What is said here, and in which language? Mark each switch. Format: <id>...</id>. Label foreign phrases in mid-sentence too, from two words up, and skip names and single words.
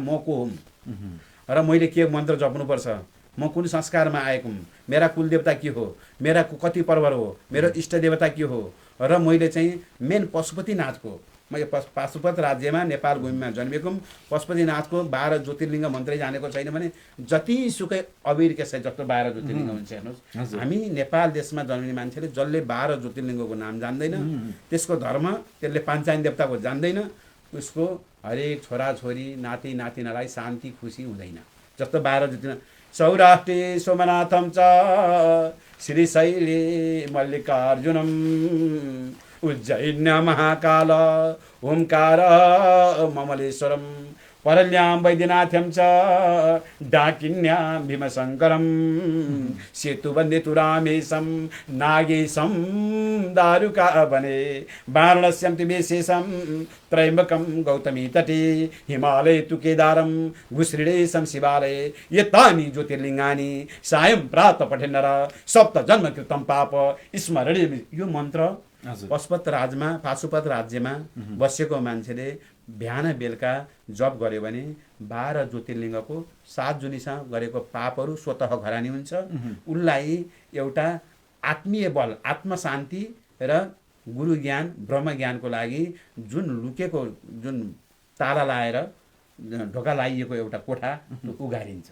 <ne>म को हुँ र मैले के मन्त्र जप्नुपर्छ, म कुन संस्कारमा आएको हुँ, मेरा कुलदेवता के हो, मेरा कति पर्व हो, मेरो इष्ट देवता के हो, र मैले चाहिँ मेन पशुपतिनाथको, म यो पाशुपत राज्यमा नेपाल भूमिमा जन्मेको, पशुपतिनाथको 12 ज्योतिर्लिङ्ग मन्त्रै जानेको छैन भने जतिसुकै अबिर केसरी जस्तो 12 ज्योतिर्लिङ्ग हुन्छ। हेर्नुहोस्, हामी नेपाल देशमा जन्मिने मान्छेले जसले 12 ज्योतिर्लिङ्गको नाम जान्दैन, त्यसको धर्म, त्यसले पाञ्चायन देवताको जान्दैन, उसको हरेक छोराछोरी नाति नातिनालाई शान्ति खुसी हुँदैन।</ne> <sa>जस्तो 12 ज्योतिर्लिङ्ग सौराष्ट्रे सोमनाथम च श्रीशैले मल्लिकार्जुनम उज्जैन्य महाकाल ओंकार ममलेश्वरम परल्यां वैद्यनाथ्यं च डाकिन्यां भीमशंकरं सेतुवन्दितु रामेशं नागेशं दारुकावने वाराणस्यं तु विशेषं त्रयम्बकं गौतमी तटे हिमालये तु केदारं घुश्रीडेशं शिवालये एतानि ज्योतिर्लिङ्गानि सायं प्रातः पठेन्नर सप्त जन्म कृतं पाप स्मरणे।</sa> <ne>यो मन्त्र पाशुपत राज्यमा बसेको मान्छेले बिहान बेलुका जप गर्यो भने 12 ज्योतिर्लिङ्गको 7 जुनीसँग गरेको पापहरू स्वतः घरानी हुन्छ। उसलाई एउटा आत्मीय बल, आत्मशान्ति र गुरु ज्ञान, ब्रह्म ज्ञानको लागि जुन लुकेको, जुन ताला लाएर ढोका लाइएको एउटा कोठा उगारिन्छ।</ne>